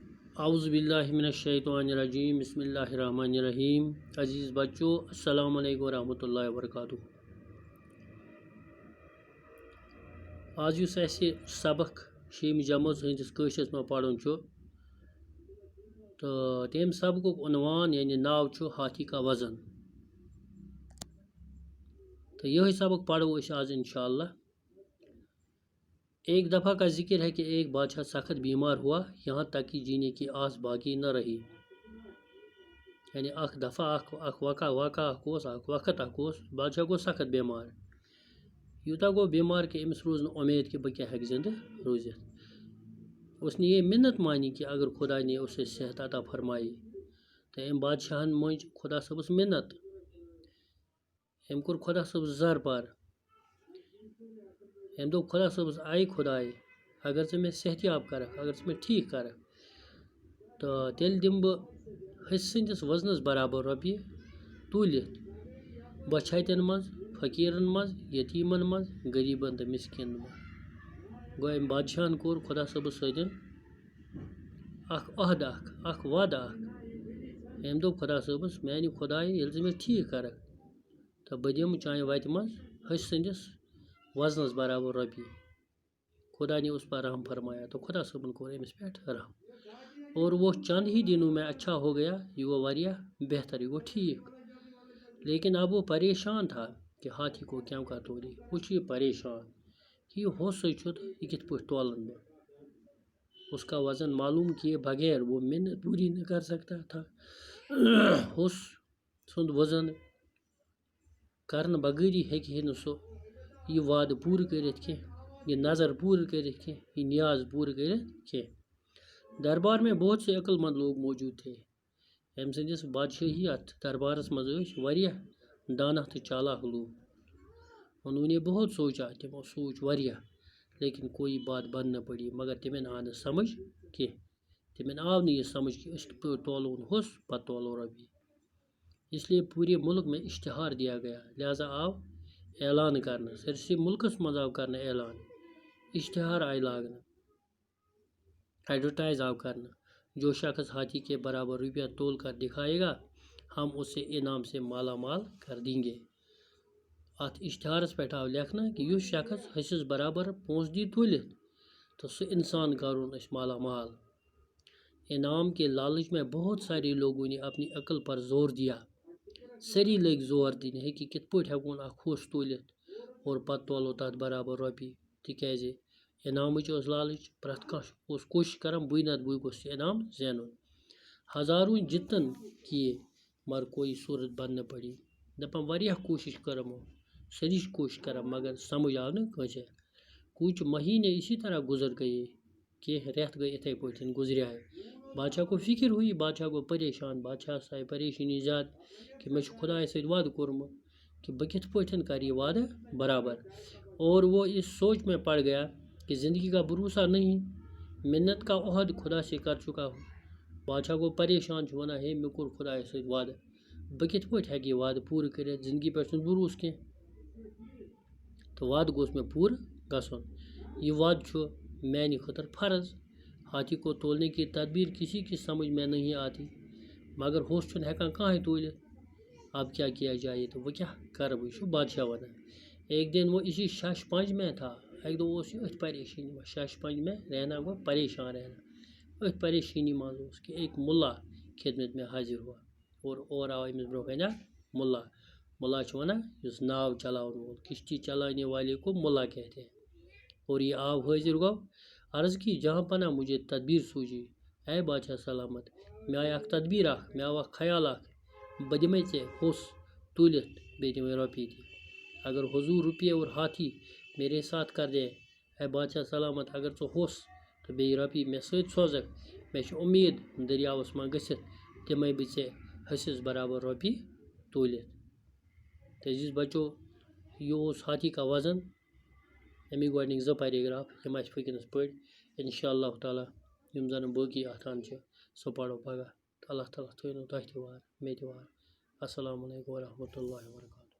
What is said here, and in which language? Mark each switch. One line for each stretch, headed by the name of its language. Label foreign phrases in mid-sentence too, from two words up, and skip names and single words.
Arabic: اعوذ باللہ من الشیطان الرجیم بسم اللہ الرحمن الرحیم.
Urdu: عزیز بچوں
Arabic: السلام علیکم ورحمۃ اللہ وبرکاتہ.
Kashmiri: آج یُس اَسہِ سبق شیٚیِمہِ جمٲژ ہٕنٛدِس کٲشرِس منٛز پرُن چھُ تہٕ تَمہِ سبقُک عنوان یعنی ناو چھُ ہاتھی کا وزن.
Urdu: تو یہی سبق پڑھو أسۍ آج انشاءاللہ. ایک دفعہ کا ذکر ہے کہ ایک بادشاہ سخت بیمار ہوا یہاں تک کہ جینے کی آس باقی نہ رہی.
Kashmiri: یعنی اخ دفعہ اخ وقت بادشاہ گو سخت بیمار. یوتاہ گو بیمار کہ أمِس روز نہٕ اُمید کہ بہٕ کیٛاہ ہیٚکہٕ زندٕ روٗزِتھ.
Urdu: اس نے یہ منت مانی کہ اگر خدا نے اسے صحت عطا فرمائی تو
Kashmiri: أمۍ بادشاہن منٛج خدا صٲبس منت. أمۍ کوٚر خدا صٲبس زر پار. أمۍ دوٚپ خدا صٲبس آے خداے اگر ژٕ مےٚ صحت یاب کرکھ اگر ژٕ مےٚ ٹھیٖک کرکھ تہٕ تیٚلہِ دِمہٕ بہٕ ۂسۍ سٕنٛدِس وزنس برابر رۄپیہِ توٗلِتھ بۄچھِ منٛز فقیٖرن منٛز یتیٖمن منٛز غریٖبن تہٕ مِسکیٖنن منٛز. گوٚو أمۍ بادشاہن کوٚر خدا صٲبس سۭتۍ اکھ عہد اکھ وعدٕ اکھ. أمۍ دوٚپ خدا صٲبس میانہِ خداے ییٚلہِ ژٕ مےٚ ٹھیٖک کرکھ تہٕ بہٕ دِمہٕ چانہِ وتہِ منٛز ۂسۍ سٕنٛدِس وزنس برابر رۄپیہِ.
Urdu: خدا نے اس پر رحم فرمایا تو
Kashmiri: خدا صٲبن کوٚر أمِس پٮ۪ٹھ رحم
Urdu: اور وہ چند ہی دنوں میں اچھا ہو گیا.
Kashmiri: یہ گوٚو واریاہ بہتر, یہ گوٚو ٹھیک.
Urdu: لیکن اب وہ پریشان تھا کہ ہاتھی کو کیوں کا تولے.
Kashmiri: وہ چھُ یہِ پریشان کہ یہ ہوسٕے چھُ تہٕ یہِ کِتھ پٲٹھۍ تولن بہٕ.
Urdu: اس کا وزن معلوم کیے بغیر وہ منت پوری نہ کر سکتا تھا.
Kashmiri: ہوس سُنٛد وزن کرنہٕ بغٲری ہیٚکہِ ہے نہٕ سُہ یہ وعدٕ پوٗرٕ کٔرِتھ کینٛہہ, یہ نظر پوٗرٕ کٔرِتھ کینٛہہ, یہ نیاز پوٗرٕ کٔرِتھ کینٛہہ.
Urdu: دربار میں بہت سے عقل مند لوگ موجود تھے.
Kashmiri: أمۍ سٕنٛدِس بادشٲہی یتھ دربارس منٛز ٲسۍ واریاہ دانا تہٕ چالاک لوٗکھ.
Urdu: انہوں نے بہت سوچا,
Kashmiri: تِمو سوٗنٛچ واریاہ
Urdu: لیکن کوئی بات بن نہ پڑی.
Kashmiri: مگر تِمن آو نہٕ سمجھ کینٛہہ. تِمن آو نہٕ یہِ سمجھ کہ أسۍ کِتھ پٲٹھۍ تولون ہوٚس پتہٕ تولو رۄپیہِ.
Urdu: اس لیے پورے ملک میں اشتہار دیا گیا.
Kashmiri: لہذا آو اعلان کرنہٕ. سٲرسٕے ملکس منٛز آو کرنہٕ اعلان. اشتہار آیہِ لاگنہٕ, ایڈورٹائز آو کرنہٕ.
Urdu: جو شخص ہاتھی کے برابر روپیہ تول کر دکھائے گا ہم اسے انعام سے مالا مال کر دیں گے.
Kashmiri: اتھ اشتہارس پٮ۪ٹھ آو لیکھنہٕ کہ یُس شخص ۂسِس برابر پونٛسہٕ دی تُلِتھ تو سُہ انسان کرون أسۍ مالا مال.
Urdu: انعام کے لالچ میں بہت سارے لوگوں نے اپنی عقل پر زور دیا.
Kashmiri: سٲری لٔگۍ زور دِنہِ ہے کہ کِتھ پٲٹھۍ ہٮ۪کون اکھ ہوٚس تُلِتھ اور پتہٕ تولو تتھ برابر رۄپیہِ. تِکیٛازِ انعامٕچ ٲس لالٕچ. پرٛٮ۪تھ کانٛہہ اوس کوٗشش کران بٕے نتہٕ بٕے گوٚژھ یہِ انعام زینُن.
Urdu: ہزاروں جتن کیے مگر کوئی صوٗرت بن نہ پڑی.
Kashmiri: دپان واریاہ کوٗشش کٔر یِمو, سٲری چھِ کوٗشش کران مگر سمجھ آو نہٕ کٲنٛسہِ.
Urdu: کچھ مہینے اسی طرح گزر گئے.
Kashmiri: کینٛہہ رٮ۪تھ گٔے یِتھے پٲٹھۍ گُزریٛاے.
Urdu: بادشاہ کو فکر ہوئی.
Kashmiri: بادشاہ گوٚو پریشان. بادشاہس آیہِ پریشٲنی زیادٕ کہ مےٚ چھُ خدایس سۭتۍ وعدٕ کوٚرمُت کہ بہٕ کِتھ پٲٹھۍ کرٕ یہِ وعدٕ برابر.
Urdu: اور وہ اس سوچ میں پڑ گیا کہ زندگی کا بھروسہ نہیں. منت کا عہد خدا سے کر چکا ہوں.
Kashmiri: بادشاہ گوٚو پریشان, چھُ ونان ہے مےٚ کوٚر خدایس سۭتۍ وعدٕ, بہٕ کِتھ پٲٹھۍ ہیٚکہٕ یہِ وعدٕ پوٗرٕ کٔرِتھ. زندگی پٮ۪ٹھ چھُنہٕ بھروسہٕ کینٛہہ تہٕ وعدٕ گوٚژھ مےٚ پوٗرٕ گژھُن. یہ وعدٕ چھُ میانہِ خٲطرٕ فرض.
Urdu: ہاتھی کو تولنے کی تدبیر کسی کی سمجھ میں نہیں آتی مگر
Kashmiri: ہوٚس چھُنہٕ ہٮ۪کان کانٛہہ تُلِتھ.
Urdu: اب کیا کیا جائے
Kashmiri: تہٕ وۄنۍ کیٛاہ کرٕ بہٕ. یہِ چھُ بادشاہ ونان.
Urdu: ایک دن وہ اسی شش پنج میں تھا.
Kashmiri: اکہِ دۄہ اوس یہِ أتھۍ پریشٲنی منٛز.
Urdu: شش پنج میں رہنا
Kashmiri: گوٚو پریشان رہنا. أتھۍ پریشٲنی منٛز اوس کہ
Urdu: ایک مُلا خدمت میں حٲضر ہوا
Kashmiri: اور اورٕ آو أمِس برونٛہہ کنہِ اکھ مُلا. مُلا چھُ ونان یُس ناو چلاون وول,
Urdu: کشتی چلانے والے کو مُلا کہتے ہیں.
Kashmiri: اور یہ آو حٲضر گوٚو.
Urdu: عرض کی جہاں پناہ مجھے تدبیر سوٗجی.
Kashmiri: اے بادشاہ سلامت, مےٚ آیہِ اکھ تدبیر اکھ, مےٚ آو اکھ خیال اکھ. بہٕ دِمے ژےٚ ہوٚس تُلِتھ بیٚیہِ دِمے رۄپیہِ تہِ.
Urdu: اگر حضور روپیے اور ہاتھی میرے ساتھ کر دے.
Kashmiri: اے بادشاہ سلامت, اگر ژٕ ہوٚس تہٕ بیٚیہِ رۄپیہِ مےٚ سۭتۍ سوزکھ مےٚ چھِ اُمید دٔریاوس منٛز گٔژھِتھ دِمے بہٕ ژےٚ ۂسِس برابر رۄپیہِ تُلِتھ. تہٕ عزیٖز بچو, یہِ اوس ہاتھی کا وزن. اَمِکۍ گۄڈنِکۍ 2 پیراگراف یِم اَسہِ وٕنکٮ۪نس پٔرۍ.
Arabic: انشاء اللہ تعالیٰ
Kashmiri: یِم زن باقٕے اَتھان چھِ سُہ پرو پگاہ. تہٕ
Arabic: اللہ تعالیٰ
Kashmiri: تھٲینو تۄہہِ تہِ وار مےٚ تہِ وار.
Arabic: السلام علیکم ورحمۃ اللہ وبرکاتہ.